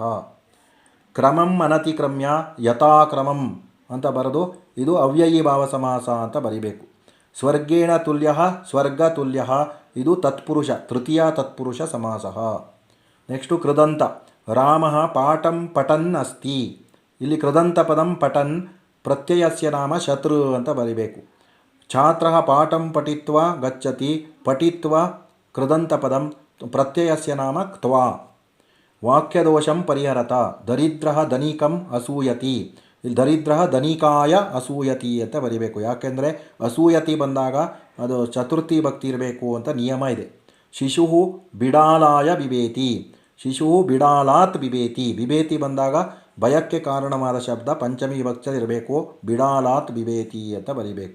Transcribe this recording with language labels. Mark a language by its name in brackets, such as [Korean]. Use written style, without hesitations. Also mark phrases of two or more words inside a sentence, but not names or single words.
[Sanskrit] ಕ್ರಮಂ ಅನತಿಕ್ರಮ್ಯ ಯಥಾಕ್ರಮಂ [Kannada] ಅಂತ ಬರೆದು ಇದು ಅವ್ಯಯೀ ಭಾವ ಸಮಾಸ ಅಂತ ಬರಿಬೇಕು. [Sanskrit] ಸ್ವರ್ಗೇಣ ತುಲ್ಯ ಸ್ವರ್ಗ ತುಲ್ಯ, [Kannada] ಇದು ತತ್ಪುರುಷ, ತೃತೀಯ ತತ್ಪುರುಷ ಸಮಾಸ. ನೆಕ್ಸ್ಟು ಕೃದಂತ. [Sanskrit] ರಾಮ ಪಾಠಂ ಪಠನ್ ಅಸ್ತಿ, [Kannada] ಇಲ್ಲಿ [Sanskrit] ಕೃದಂತ ಪದಂ ಪಠನ್, ಪ್ರತ್ಯಯಸ್ಯ ನಾಮ ಶತ್ರು [Kannada] ಅಂತ ಬರಿಬೇಕು. [Sanskrit] ಛಾತ್ರ ಪಾಠಂ ಪಠಿತ್ವಾ ಗಚ್ಚತಿ, ಪಠಿತ್ವಾ ಕೃದಂತ ಪದಂ, [Kannada] ಪ್ರತ್ಯಯಸ್ಯ ನಾಮ ಕ್ತ್ವಾ. [Sanskrit] ವಾಕ್ಯದೋಷಂ ಪರಿಹರತ. ದರಿದ್ರ ಧನಿಕಂ ಅಸೂಯತಿ, [Kannada] ಇಲ್ಲಿ [Sanskrit] ದರಿದ್ರ ಧನಿಕಾಯ ಅಸೂಯತಿ [Kannada] ಅಂತ ಬರಿಬೇಕು. ಯಾಕೆಂದರೆ ಅಸೂಯತಿ ಬಂದಾಗ ಅದು ಚತುರ್ಥಿ ಭಕ್ತಿ ಇರಬೇಕು ಅಂತ ನಿಯಮ ಇದೆ. [Sanskrit] ಶಿಶು ಬಿಡಾಲಾಯ ಬಿಬೇತಿ, ಶಿಶು ಬಿಡಾಲಾತ್ ಬಿಬೇತಿ, [Kannada] ಬಿಬೇತಿ ಬಂದಾಗ ಭಯಕ್ಕೆ ಕಾರಣವಾದ ಶಬ್ದ ಪಂಚಮಿ ವಿಭಕ್ತಿ ಇರಬೇಕು, [Sanskrit] ಬಿಡಾಲಾತ್ ಬಿಬೇತಿ [Kannada] ಅಂತ ಬರಿಬೇಕು.